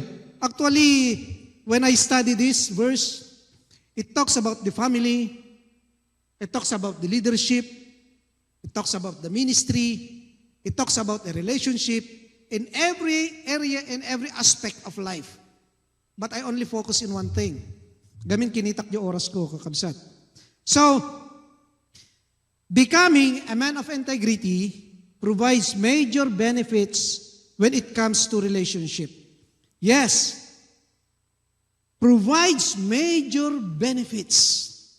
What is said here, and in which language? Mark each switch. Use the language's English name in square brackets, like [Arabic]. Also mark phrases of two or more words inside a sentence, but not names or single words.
[English] Actually, when I study this verse, it talks about the family, it talks about the leadership, it talks about the ministry, it talks about the relationship in every area, in every aspect of life. But I only focus in one thing. [Iloko] Gamin kinitak yung oras ko, kakabsat. [English] So, becoming a man of integrity provides major benefits when it comes to relationship. Yes, provides major benefits.